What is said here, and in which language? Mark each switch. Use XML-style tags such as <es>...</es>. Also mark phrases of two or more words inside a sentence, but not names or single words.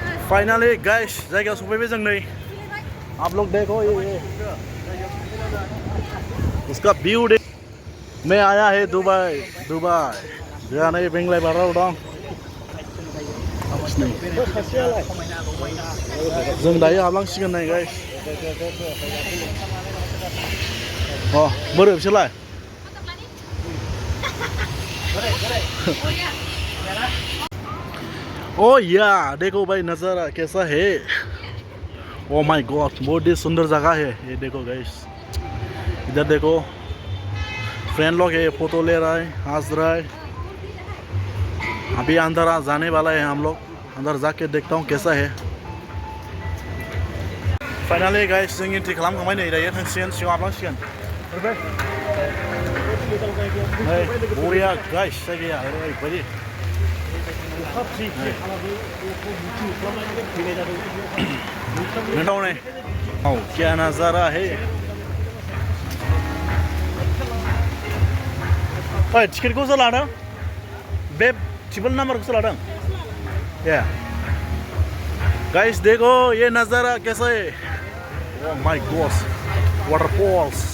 <brx>फाइनली गाइस जायगायाव सफैबाय जों नै</brx> <hi>आप लोग देखो ये उसका व्यू देख मैं आया है दुबई</hi> <brx>जोंहा नै बेंगलाय बाराव दं जों दायो हाबलांसिगोन नै गाइस बोरै बिसोरलाय</brx> <hi>ओ या देखो भाई नज़ारा कैसा है</hi> <en>Oh my god</en> <hi>बहुत ही सुंदर जगह है ये देखो गाइस इधर देखो फ्रेंड लोग है फोटो ले रहा है हंस रहा है अभी अंदर जाने वाला है हम लोग अंदर जाके देखता हूँ कैसा है</hi> <brx>फाइनली गाइस जों एंट्रि खालामखांबाय नै दायो थांसिगोन सिगाङाव हाबलांसिगोन बरिया गाइस जायगाया ओरैबायदि</brx> <hi>क्या नज़ारा है टिकेट को</hi> <brx>लादों बे टेबल नंबर को लादों</brx> <hi>या गाइस देखो ये नज़ारा कैसा है</hi> <en>Oh my god waterfalls</en>